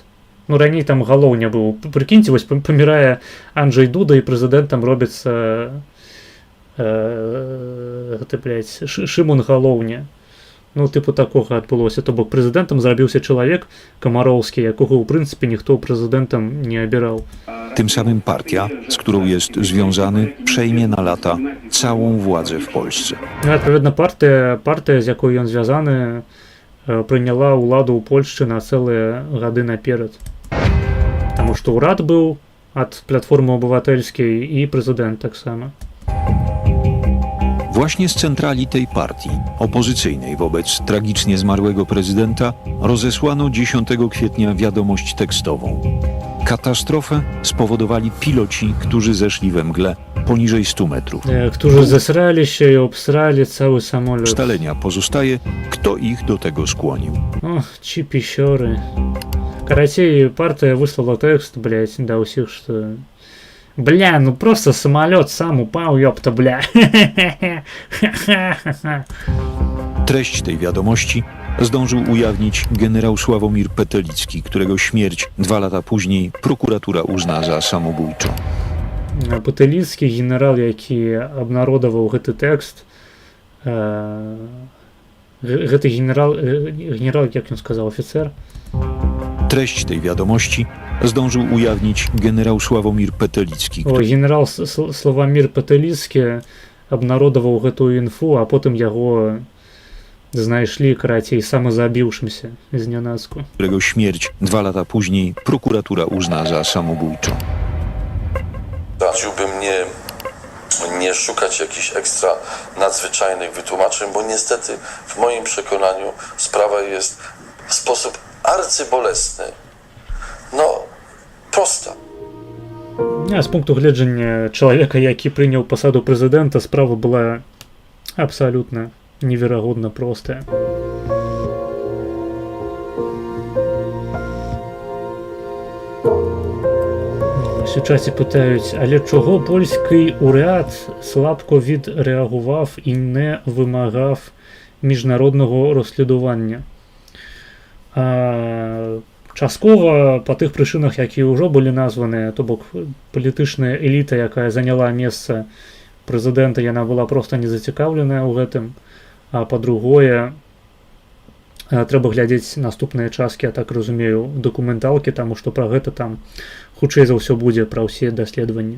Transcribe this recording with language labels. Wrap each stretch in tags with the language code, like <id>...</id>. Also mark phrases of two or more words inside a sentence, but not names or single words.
<be>Ну, раней там галоўня быў. Прыкіньце, вось памірае Анджэй Дуда, і прэзідэнтам робіцца Шымон Галоўня. Ну, типу такога адбылося. То бок прэзідэнтам зрабіўся чалавек Камароўскі, якога ў прынцыпе ніхто прэзідэнтам не абіраў.</be> <pl>Tym samym partia, z którą jest związany, przejmie na lata całą władzę w Polsce.</pl> <be>Адпаведна, партыя, з якой ён звязаны, прыняла ўладу ў Польшчы на цэлыя гады наперад. Таму што ўрад быў ад платформы абыватэльскай і прэзідэнт таксама.</be> <pl>Właśnie z centrali tej partii, opozycyjnej wobec tragicznie zmarłego prezydenta, rozesłano 10 kwietnia wiadomość tekstową. Katastrofę spowodowali piloci, którzy zeszli we mgle poniżej 100 metrów. Którzy zesrali się i obsrali cały samolot. Ustalenia pozostaje, kto ich do tego skłonił. Ох, ci pisiory.</pl> <be>Карацей,</be> <ru>партия выслала текст, блять, да усіх, что... Бля, ну просто самолет сам упал, ёпта, бля.</ru> <pl>Treść tej wiadomości zdążył ujawnić generał Sławomir Petelicki, którego śmierć 2 lata później prokuratura uzna za samobójczą.</pl> <be>Петэліцкі генерал, які абнародаваў гэты тэкст, гэты генерал, як ён сказаў, офіцер.</be> <pl>Treść tej wiadomości zdążył ujawnić generał Sławomir Petelicki.</pl> <be>Генерал Славамір Петэліцкі абнародаваў гэтую інфу, а потым яго знайшлі, карацей, самазабіўшымся знянацку.</be> <pl>Którego śmierć 2 lata później prokuratura uzna za samobójczą. Radziłbym nie szukać jakichś ekstra nadzwyczajnych wytłumaczeń, bo niestety w moim przekonaniu sprawa jest w sposób arcybolesny. No, prosta.</pl> <be>З пункту гледжання чалавека, які прыняў пасаду прэзідэнта, справа была абсалютна неверагодна простая. У часе пытаюць,</be> <uk>але чого польський уряд слабко відреагував і не вимагав міжнародного розслідування?</uk> <be>Часткова па тых прычынах, якія ўжо былі названы, то бок палітычная эліта, якая заняла месца прэзідэнта, яна была проста не зацікаўленая ў гэтым. А па-другое, трэба глядзець наступныя часткі, я так разумею, дакументалкі, таму што пра гэта там хутчэй за ўсё будзе, пра ўсе даследаванні.</be>